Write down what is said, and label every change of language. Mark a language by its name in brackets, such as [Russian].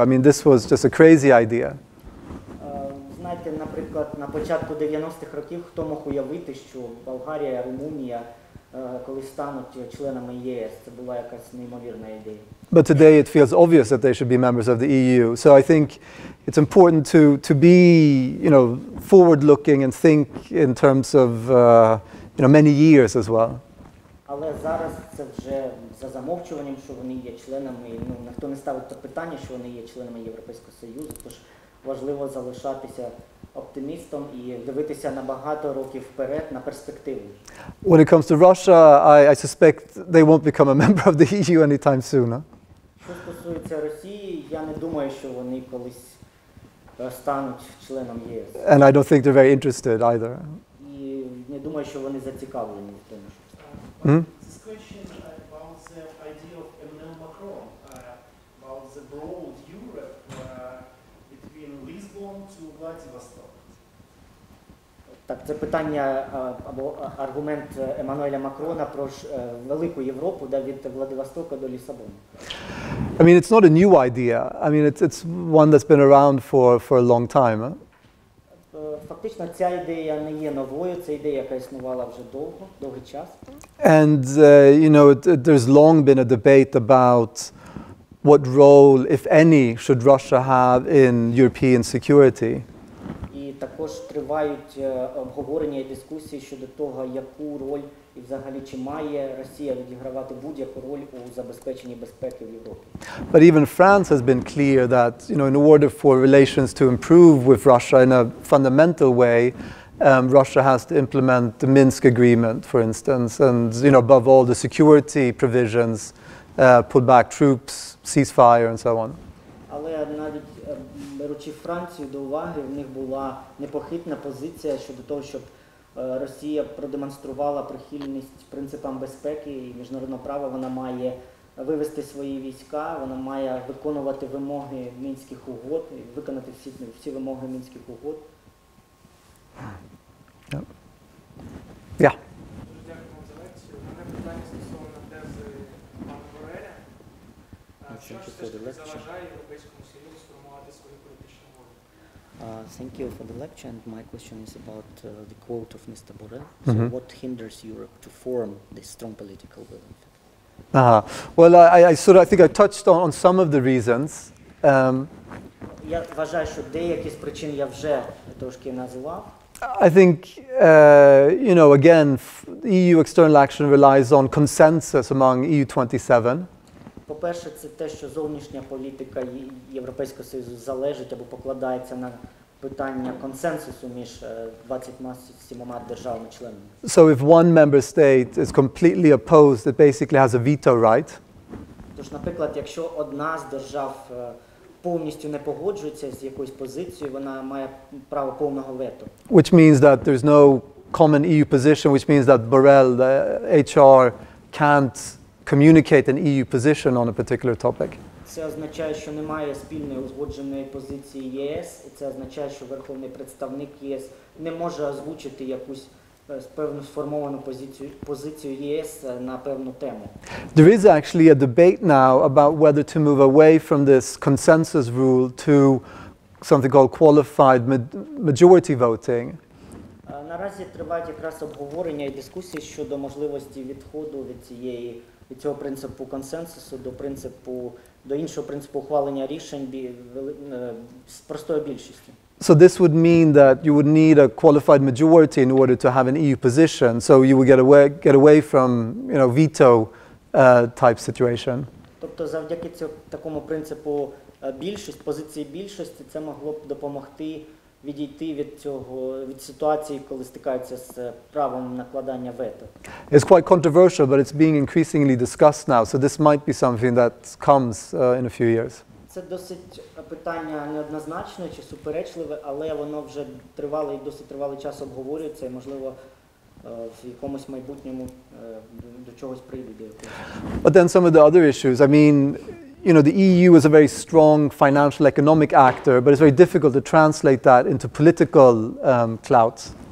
[English] I mean, this was just a crazy idea. [Ukrainian] Знаєте, наприклад, на початку 90-х років хто мог уявити, що Болгарія, Румунія колись стануть членами ЄС? Це була якась неймовірна ідея. [English] But today it feels obvious that they should be members of the EU. So I think it's important to be, you know, forward-looking and think in terms of, you know, many years as well. [Ukrainian] Але зараз це вже за замовчуванням, що вони є членами, ну, ніхто не ставить це питання, що вони є членами Європейського Союзу, тож важливо залишатися оптимістом і дивитися на багато років вперед, на перспективу. [English] When it comes to Russia, I suspect they won't become a member of the EU anytime soon. Huh? [Ukrainian] Що стосується Росії, я не думаю, що вони колись стануть членом ЄС. [English] And I don't think they're very interested either. [Ukrainian] І не думаю, що вони зацікавлені в тому, що [English] This question about the idea of Emmanuel Macron, about the broad Europe between Lisbon to Vladivostok. [Ukrainian] Так, це питання або аргумент Еммануеля Макрона про велику Європу, від Владивостока до Лісабону. [English] I mean, it's not a new idea. I mean, it's one that's been around for a long time. Huh? [Ukrainian] Фактично, ця ідея не є новою, це ідея, яка існувала вже довгий час. [English] And, you know, there's long been a debate about what role, if any, should Russia have in European security. [Ukrainian] І також тривають обговорення і дискусії щодо того, яку роль і взагалі чи має Росія відігравати будь-яку роль у забезпеченні безпеки в Європі. [English] But even France has been clear that, you know, in order for relations to improve with Russia in a fundamental way, Russia has to implement the Minsk agreement, for instance, and above all the security provisions, pull back troops, ceasefire, and so on. [Ukrainian] Але навіть беручи Францію до уваги, в них була непохитна позиція щодо того, щоб Росія продемонструвала прихильність принципам безпеки і міжнародного права. Вона має вивести свої війська, вона має виконувати вимоги Мінських угод, виконати всі вимоги Мінських угод. Yeah. Дякуємо за лекцію. У мене питання стосовно тези пана Бореля. Що ж все ж таки заважає Європейському Союзу сформувати свою політичну волю? [English] Thank you for the lecture, and my question is about the quote of Mr. Borrell. Mm-hmm. So what hinders Europe to form this strong political will? Well, I think I touched on some of the reasons. [Ukrainian] Я вважаю, що деякі з причин я вже трошки назвав. [English] I think, again, EU external action relies on consensus among EU27. [Ukrainian] По-перше, це те, що зовнішня політика Європейського Союзу залежить або покладається на питання консенсусу між 27 державами-членами. [English] So if one member state is completely opposed, it basically has a veto right. [Ukrainian] Тож, наприклад, якщо одна з держав повністю не погоджується з якоюсь позицією, вона має право повного вето. [English] Which means that there's no common EU position, which means that Borrell, the HR, can't communicate an EU position on a particular topic. [Ukrainian] Це означає, що немає спільної узгодженої позиції ЄС, і це означає, що Верховний представник ЄС не може озвучити якусь певну сформовану позицію ЄС на певну тему. [English] There is actually a debate now about whether to move away from this consensus rule to something called qualified majority voting. [Ukrainian] Наразі тривають якраз обговорення і дискусії щодо можливості відходу від цього принципу консенсусу до іншого принципу ухвалення рішень з простою більшістю. [English] So this would mean that you would need a qualified majority in order to have an EU position. So you would get away from, veto type situation. [Ukrainian] Тобто завдяки такому принципу позиції більшості, це могло б допомогти відійти від ситуації, коли стикаються з правом накладання вето. [English] It's quite controversial, but it's being increasingly discussed now. So this might be something that comes in a few years. [Ukrainian] Це досить питання неоднозначне чи суперечливе, але воно вже досить тривалий час обговорюється і, можливо, в якомусь майбутньому до чогось прийде. [English] But then some of the other issues, the EU is a very strong financial economic actor, but it's very difficult to translate that into political clout.